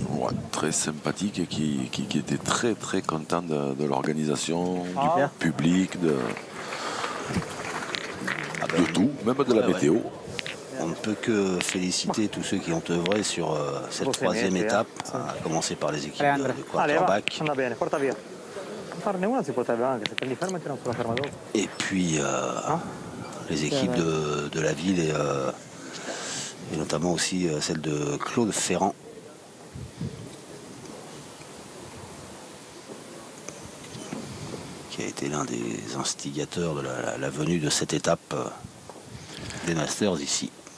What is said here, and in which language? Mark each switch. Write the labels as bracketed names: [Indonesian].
[French] Ouais, très sympathique et qui était très très content de l'organisation, du public, de tout, même de la météo. On ne peut que féliciter tous ceux qui ont œuvré sur cette troisième étape, à commencer par les équipes de quarterback. [Italian] Andrà bene, porta via. Farne una si potrebbe anche, se prendi ferma tira sulla ferma dopo. [French] Et puis les équipes de la ville et notamment aussi celle de Claude Ferrand. qui a été l'un des instigateurs de la venue de cette étape des Masters ici.